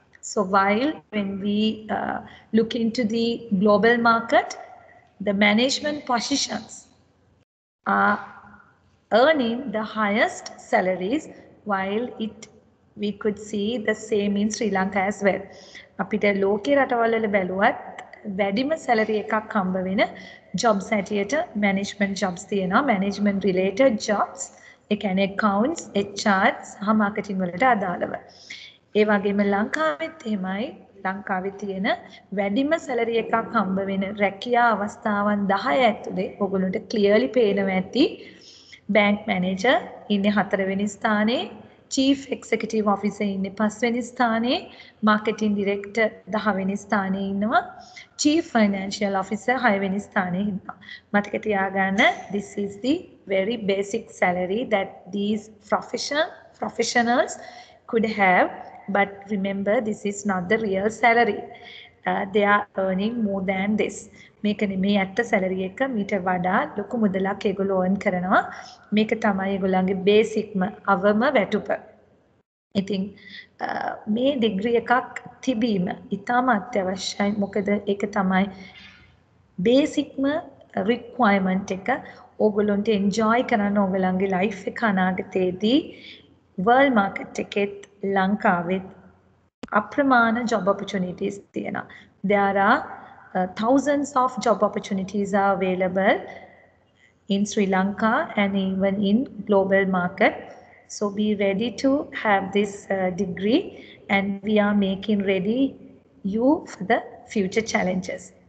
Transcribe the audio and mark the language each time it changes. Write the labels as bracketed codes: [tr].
[en] So while when we look into the global market, the management positions are earning the highest salaries, while we could see the same in Sri Lanka as well. [si] අපිට ලෝකේ රටවල් වල බැලුවත් වැඩිම salary එකක් හම්බ වෙන jobs හැටියට management jobs තියෙනවා, management related jobs. ඒ කියන්නේ accounts, HR සහ marketing වලට අදාළව. ඒ වගේම ලංකාවෙත් එහෙමයි. ලංකාවේ තියෙන වැඩිම salary එකක් හම්බ වෙන රැකියා අවස්ථාවන් 10 ඇතුලේ ඔයගොල්ලන්ට clearly පේනවා ඇති. Bank manager ඉන්නේ 4 වෙනි ස්ථානයේ, chief executive officer ඉන්නේ 5 වෙනි ස්ථානයේ, marketing director 10 වෙනි ස්ථානයේ ඉන්නවා, chief financial officer 6 වෙනි ස්ථානයේ ඉන්නවා. මතක තියාගන්න, [en] this is the very basic salary that these professionals could have, but remember this is not the real salary. They are earning more than this. [si] මේක නෙමේ ඇත්ත සැලරි එක, මීට වඩා ලොකු මුදලක් ඒගොල්ලෝ earn කරනවා. මේක තමයි ඒගොල්ලන්ගේ බේසික්ම අවම වැටුප. ඉතින් මේ ඩිග්‍රී එකක් තිබීම ඉතාම අත්‍යවශ්‍යයි. මොකද ඒක තමයි බේසික්ම රික්වයර්මන්ට් එක. ඕගොල්ලොන්ට එන්ජොයි කරන්න ඕගොල්ලන්ගේ ලයිෆ් එක අනාගතයේදී වර්ල්ඩ් මාකට් එකෙත් ලංකාවෙත් අප්‍රමාණ job opportunities තියෙනවා. [en] There are thousands of job opportunities are available in Sri Lanka and even in global market. So be ready to have this degree, and we are making ready you for the future challenges.